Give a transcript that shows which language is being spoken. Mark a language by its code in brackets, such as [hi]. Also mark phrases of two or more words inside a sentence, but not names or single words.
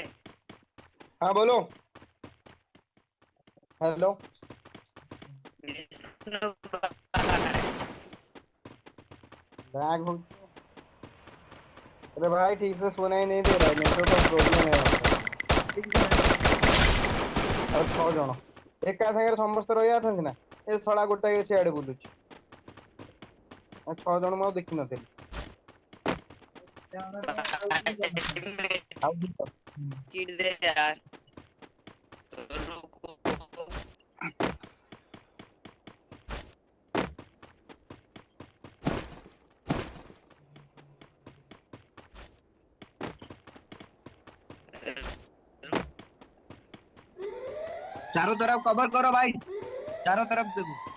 [hi] हाँ बोलो। हेलो। विष्णु भाई। बैग हो। अरे भाई ठीक से सुनाई नहीं दे रहा है, नेटवर्क का प्रोब्लेम है यहाँ पे। [or] ଆଉ 6 ଜଣ ଏକା ସାଙ୍ଗରେ ସମସ୍ତେ ରହିଯାଇଥାନ୍ତି ନା, ଏ ଶଳା ଗୋଟାଏ ସିଆଡେ ବୁଲୁଛି। 6 ଜଣ ମୁଁ ଆଉ ଦେଖିନଥିଲି। ଆଉ ଦିଟା। [hi] किट दे यार। तो रुको। चारों तरफ कवर करो भाई, चारों तरफ देखो।